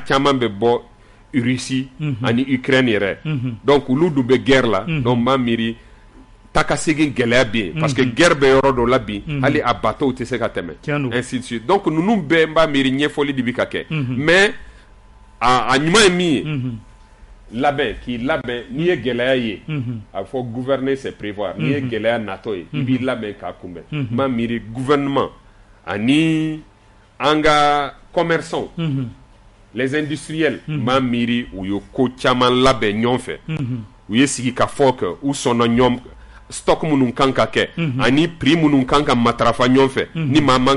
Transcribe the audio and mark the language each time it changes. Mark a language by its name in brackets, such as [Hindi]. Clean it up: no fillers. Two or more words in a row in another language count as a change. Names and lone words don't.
[Bambara] caman bɛ bɔ Russie ani Ukraine yɛrɛ donc olu dun bɛ guerre la donc m'a miiri takasegin gɛlɛya bɛ yen parce que guerre bɛ yɔrɔ dɔ la bi hali a bateau tɛ se ka tɛmɛ [French] ainsi de suite [Bambara] donc ninnu bɛɛ n b'a miiri ɲɛfɔli de bɛ ka kɛ mais a ɲuman ye min ye labɛn k'i labɛn n'i ye gɛlɛya ye a fɔ [French] gouverner c'est prévoir [Bambara] n'i ye gɛlɛya natɔ ye i b'i labɛn k'a kunbɛn n b'a miiri gouvernement ani an ka [French] commerçants les industriels [Bambara] n b'a miiri u ye ko caman labɛn ɲɔgɔn fɛ u ye sigi ka fɔ kɛ u sɔnna ɲɔgɔn stock minnu kan ka kɛ ani prix minnu kan ka matarafa ɲɔgɔn fɛ ni maa man